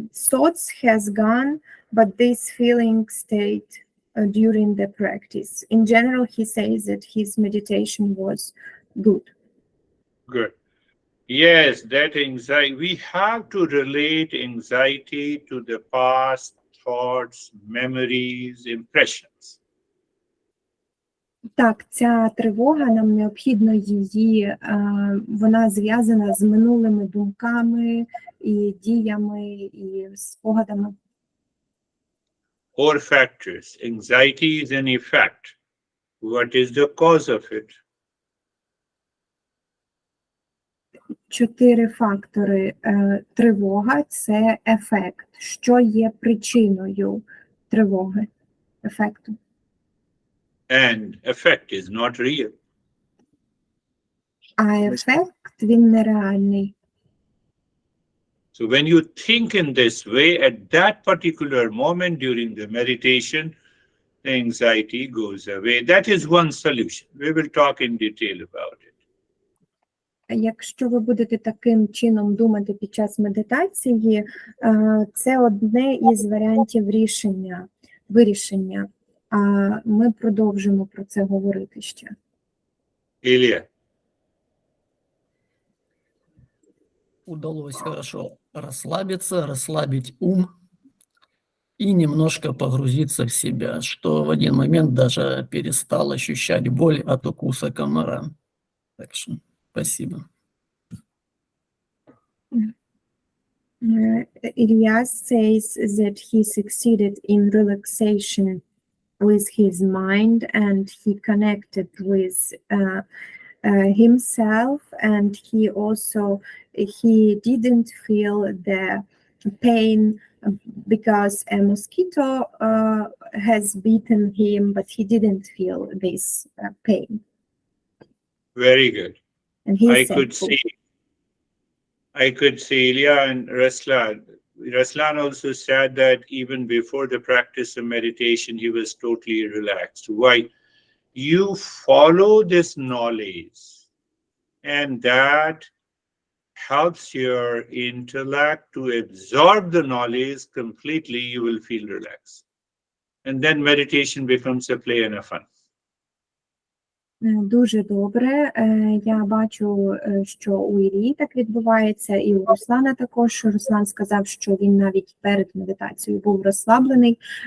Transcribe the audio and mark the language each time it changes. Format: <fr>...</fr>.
<en>Thoughts has gone, but this feeling stayed during the practice. In general, he says that his meditation was good. Good. Yes, that anxiety, we have to relate anxiety to the past thoughts, memories, impressions.</en> <uk>Так, ця тривога, нам необхідно її, вона зв'язана з минулими думками і діями і спогадами.</uk> <en>Four factors. Anxiety is an effect. What is the cause of it?</en> <uk>4 фактори. Тривога – це ефект. Що є причиною тривоги, ефекту?</uk> <en>And effect is not real.</en> <uk>А ефект, він нереальний.</uk> <en>So when you think in this way, at that particular moment during the meditation, the anxiety goes away. That is one solution. We will talk in detail about it.</en> <uk>Якщо ви будете таким чином думати під час медитації, це одне із варіантів вирішення. А ми продовжимо про це говорити ще.</uk> <en>Ilya.</en> <ru>Удалось хорошо расслабиться, расслабить ум и немножко погрузиться в себя, что в один момент даже перестал ощущать боль от укуса комара. Так что спасибо.</ru> <en>Ilyas says that he succeeded in relaxation with his mind, and he connected with himself, and he didn't feel the pain because a mosquito has bitten him, but he didn't feel this pain. Very good. And he I said, could see Ilya and Ruslan. Ruslan also said that even before the practice of meditation, he was totally relaxed. Why? You follow this knowledge, and that helps your intellect to absorb the knowledge completely. You will feel relaxed. And then meditation becomes a play and a fun.</en> <uk>Дуже добре. Я бачу, що у Іллі так відбувається, і у Руслана також. Руслан сказав, що він навіть перед медитацією був розслаблений.</uk>